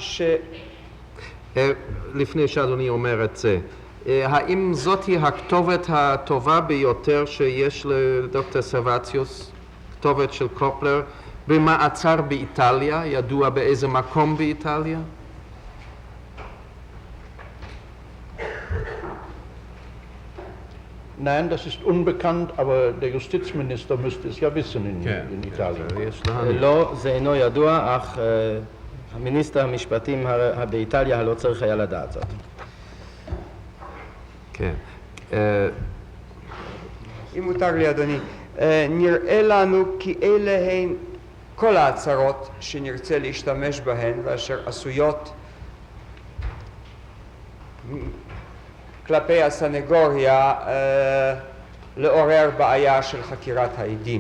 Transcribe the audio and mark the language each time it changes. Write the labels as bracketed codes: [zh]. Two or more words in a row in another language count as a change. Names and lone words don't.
[he] לפני שאדוני אומר את זה, האם זאת היא הכתובת הטובה ביותר שיש לדוקטור סרווציוס, כתובת של קופלר, במעצר באיטליה, ידוע באיזה מקום באיטליה? [de] Nein, das ist unbekannt, aber der Justizminister müsste es ja wissen in Italien. [he] לא, זה אינו ידוע, אך המיניסטר המשפטים באיטליה לא צריך היה לדעת זאת. כן. אם מותר לי אדוני, נראה לנו כי אלה הן כל ההצהרות שנרצה להשתמש בהן ואשר עשויות כלפי הסנגוריה לעורר בעיה של חקירת העדים.